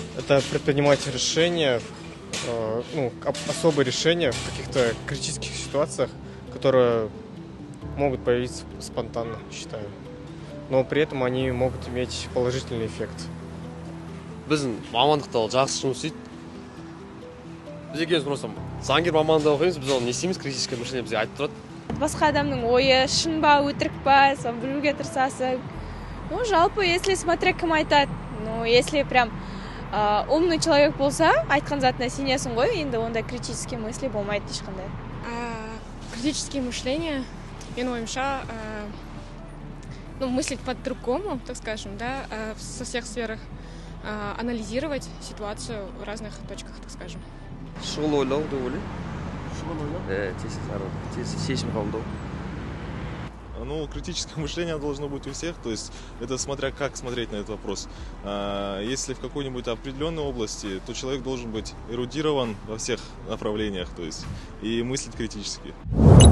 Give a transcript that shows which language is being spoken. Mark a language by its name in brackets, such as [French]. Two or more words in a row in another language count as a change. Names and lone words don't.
[Russian] это предпринимать решения, особые решения в каких-то критических ситуациях, которые могут появиться спонтанно, считаю. Но при этом они могут иметь положительный эффект. [Kazakh] Біздің мамандықта жақсы жұмыс істейді. Біз екеуміз просто заңгер мамандығында оқимыз, біз оны не істейміз, [Russian] критическое мышление [Kazakh] бізге айтып тұрады. Басқа адамның ойы шын ба, өтірік па, соны білуге тырысасың. Жалпы, [Russian] если смотря [Kazakh] кім айтады, [Russian] если прям умный человек [Kazakh] болса, айтқан затына сенесің ғой, енді онда [Russian] критические мысли [Kazakh] болмайды ешқандай. [Russian] Критические мышления, [Kazakh] менің ойымша, [Russian] мыслить по-другому, так скажем, да, со всех сферах, анализировать ситуацию в разных точках, так скажем. [Kazakh] Шұғыл ойлау деп ойлаймын. Шұғыл ойлау? Тез шешім қабылдау. [Russian] Критическое мышление должно быть у всех, то есть это смотря как смотреть на этот вопрос. Если в какой-нибудь определенной области, то человек должен быть эрудирован во всех направлениях, то есть и мыслить критически.